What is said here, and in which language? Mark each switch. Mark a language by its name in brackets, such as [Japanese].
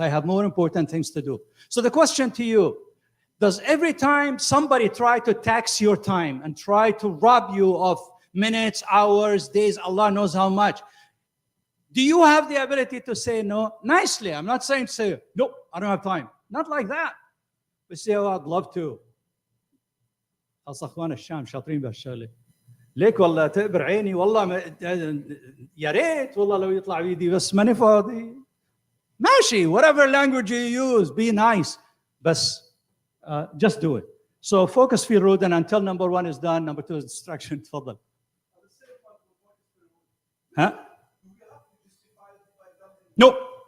[English] I have more important things to do. So the question to you, does every time somebody try to tax your time and try to rob you of minutes, hours, days, Allah knows how much, do you have the ability to say no? Nicely. I'm not saying say, nope, I don't have time. Not like that. We say, oh, I'd love to. [Arabic] أخوان الشام شاطرين بهالشغلة. ليك والله تقبر عيني والله يا ريت والله لو يطلع بيدي بس ماني فاضي. [English] ماشي, whatever language you use, be nice. بس just do it. So focus في rude, and until number 1 is done, number 2 is distraction. [Arabic] تفضل. Huh? [English] No.